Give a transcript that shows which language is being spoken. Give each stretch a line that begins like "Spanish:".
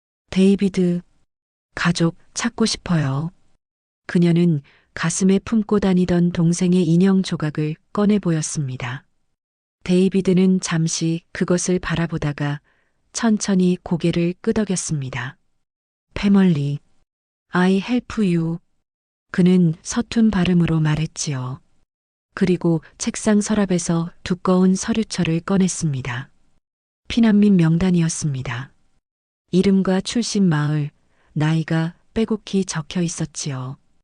Korean: 데이비드, 가족 찾고 싶어요. 그녀는 가슴에 품고 다니던 동생의 인형 조각을 꺼내 보였습니다. 데이비드는 잠시 그것을 바라보다가 천천히 고개를 끄덕였습니다.
English: 패멀리, I help you.
Korean: 그는 서툰 발음으로 말했지요. 그리고 책상 서랍에서 두꺼운 서류철을 꺼냈습니다. 피난민 명단이었습니다. 이름과 출신 마을, 나이가 빼곡히 적혀 있었지요.